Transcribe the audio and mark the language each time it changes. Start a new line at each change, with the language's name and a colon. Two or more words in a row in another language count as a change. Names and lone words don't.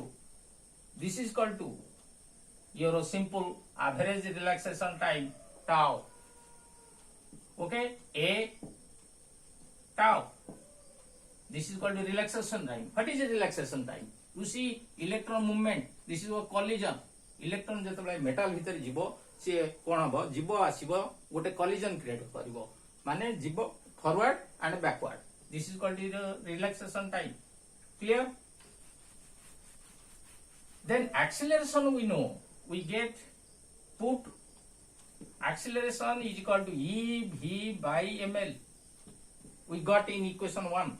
English: This is equal to your simple average relaxation time tau. Okay, A tau. This is called relaxation time. What is a relaxation time? You see electron movement. This is a collision.
Odia: Electron ଜେତବେ metal ଭିତର ଜୀବୋ ସେ କୋନ ହବୋ ଜୀବୋ ଆସୀବୋ ଗୋଟେ
English: collision create
Odia: କରିବୋ ମାନେ ଜୀବୋ
English: forward and backward. This is called the relaxation time. Clear? Then acceleration we know. We get put acceleration is equal to ev by ml. We got in equation 1.